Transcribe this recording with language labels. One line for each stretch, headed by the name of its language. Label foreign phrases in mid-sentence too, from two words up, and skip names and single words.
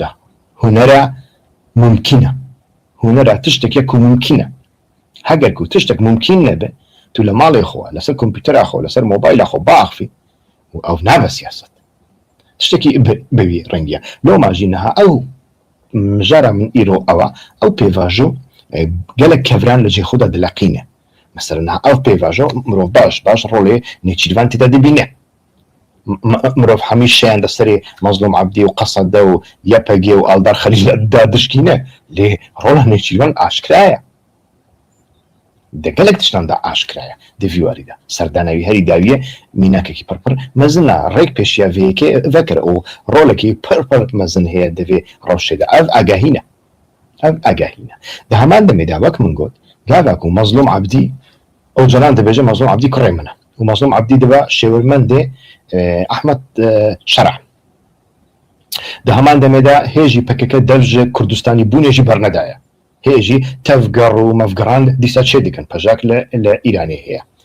Kurdish: hunera mumkine hunera tiştekî ku mumkine heger ku tiştek mumkîn nebe tu li malê xwe li ser kompîtera xwe li ser mobayla xwe biaxivî û ew nabe siyaset tiştekî bi wî rengiye loma jî niha ew mijara min îro ew e ew pêvajo gelek kevran li cê xwe de dileqîne mesela niha ew pêvajo mirov baş rolê nêçîrvan tê de dibîne مرۆڤ هەمیش شیان لەسەرێ مەزلوم عەبدی و قەسەدە و یەپەگێ و ئەڵدار خەلیلدا دشکینە لێ ڕۆڵە نێچیروان ئاشکرایە دەگەلێک تشتاندا ئاشکرایە دەڤیواریدا سەردانەوی هەری داویە میناکێکی پڕپڕ مەزنە ڕێک پێشیا vêyekê vekir û rolekî pir mezin heye divê rewşê de ev agahîne di heman demê de wek min got gavek û mezlûm عەبدî ew canan dibêje mezlûm عەبدî kurê min e û mezlûm عەبدî dibe şêwirmendê Ahmed Şerع di heman demê de hêjî PKK dev ji Kurdistanî bûnê jî bernedaye hêjî tevger û mevgeran dîsa çê dikin pejak li Îranê heye